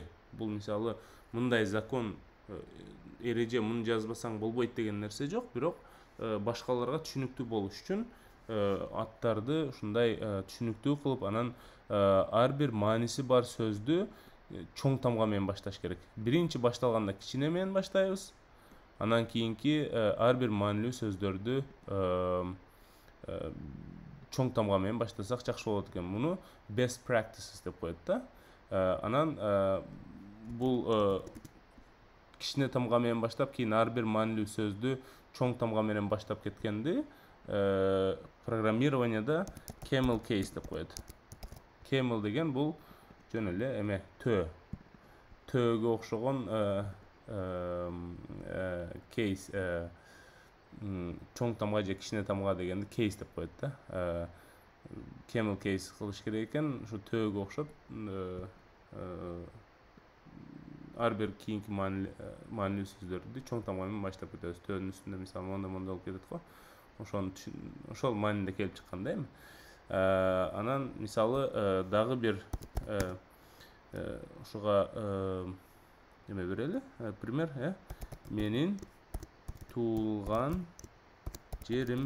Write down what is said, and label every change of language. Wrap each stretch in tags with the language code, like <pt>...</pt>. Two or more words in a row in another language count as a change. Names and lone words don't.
<ky>Бул мисалы мындай закон эреже муну жазбасаң болбойт деген нерсе жок, бирок башкаларга түшүнүктүү болуш үчүн аттарды ушундай түшүнүктүү кылып, анан ар бир мааниси бар сөздү чоң тамга менен башташ керек. Биринчи башталганда кичине менен баштайбыз. Анан кийинки ар бир маанилүү сөздөрдү чоң тамга менен баштасак жакшы болот экен. Муну</ky> <en>best practices</en> <ky>деп коет да. Анан бул кичине тамга менен баштап, кийин ар бир маанилүү сөздү чоң тамга менен баштап кеткенди программированияда</ky> <en>camel case</en> <ky>деп коет. Camel деген бул жөн эле эме төөгө окшогон case, чоң тамга же кичине тамга дегенди case деп коет да.</ky> <en>Camel case</en> <ky>кылыш керек экен, ушу төөгө окшоп ар бир кийинки маанилүү сөздөрдү чоң тамга менен баштап кетебиз. Төөнүн үстүндө мисалы монда болуп кетет го. Ошол маанинде келип чыккан да эми. Анан мисалы дагы бир ушуга эме берели, пример, менин туулган жерим.</ky>